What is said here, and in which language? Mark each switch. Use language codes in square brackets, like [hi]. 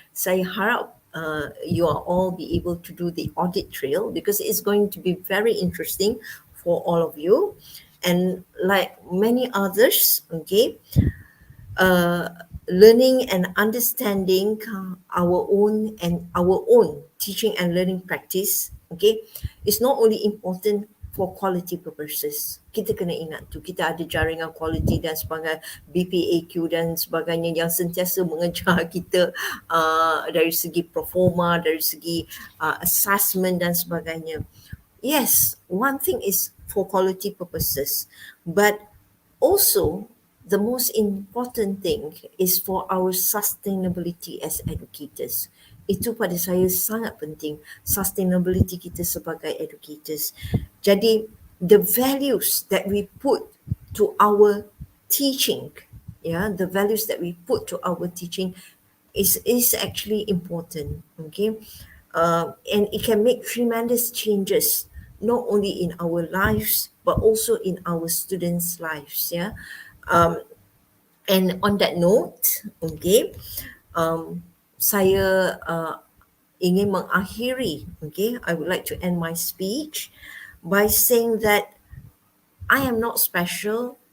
[ms] Saya harap [en] you are all be able to do the audit trail, because it's going to be very interesting for all of you. And like many others, okay, learning and understanding our own teaching and learning practice, okay, is not only important for quality purposes. [ms] Kita kena ingat tu, kita ada jaringan quality dan sebagainya, BPAQ dan sebagainya yang sentiasa mengejar kita dari segi performa, dari segi assessment dan sebagainya. [en] Yes, one thing is for quality purposes, but also the most important thing is for our sustainability as educators. [ms] Itu pada saya sangat penting, sustainability kita sebagai educators. Jadi, [en] the values that we put to our teaching, the values that we put to our teaching is actually important, okay? And it can make tremendous changes, not only in our lives, but also in our students' lives, and on that note, okay, [ms] saya ingin mengakhiri, [en] okay, I would like to end my speech by saying that I am not special.